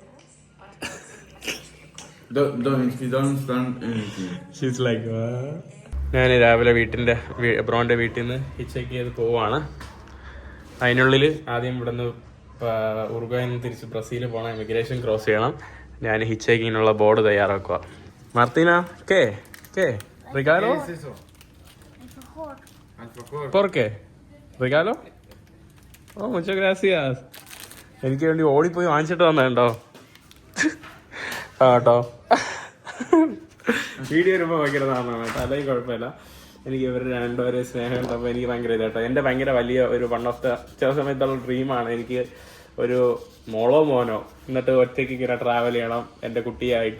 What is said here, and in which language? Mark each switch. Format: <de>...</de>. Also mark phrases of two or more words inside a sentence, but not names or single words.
<ml>ഞാൻ രാവിലെ ബ്രോന്റെ വീട്ടിൽ നിന്ന് ഹിച്ചേക്ക് ചെയ്ത് പോവാണ്. അതിനുള്ളിൽ ആദ്യം ഇവിടെ നിന്ന് ഉറുഗ്വായിൽ നിന്ന് തിരിച്ച് ബ്രസീൽ പോകണം. ഇമിഗ്രേഷൻ ക്രോസ് ചെയ്യണം. ഞാൻ ഹിച്ചേക്കിങ്ങിനുള്ള ബോർഡ് തയ്യാറാക്കുക.</ml> <es>മാർത്തീന, regalo? ¿Por qué? ¿Regalo? oh mucho gracias.</es> <ml>എനിക്ക് വേണ്ടി ഓടിപ്പോയി വാങ്ങിച്ചിട്ട് വന്നോ കേട്ടോ. വീഡിയോ വരുമ്പോൾ ഭയങ്കര താമസമാണ് കേട്ടോ, അല്ലെങ്കിൽ കുഴപ്പമില്ല. എനിക്ക് ഇവർ രണ്ടുപേരെ സ്നേഹം ഉണ്ടപ്പോൾ എനിക്ക് ഭയങ്കര ഇതാട്ടോ. എൻ്റെ ഭയങ്കര വലിയ ഒരു</ml> <en>one of the</en> <ml>ചില സമയത്തുള്ള ഡ്രീമാണ് എനിക്ക് ഒരു മോളോ മോനോ എന്നിട്ട് ഒറ്റയ്ക്ക് ഇങ്ങനെ ട്രാവൽ ചെയ്യണം എൻ്റെ കുട്ടിയായിട്ട്.</ml>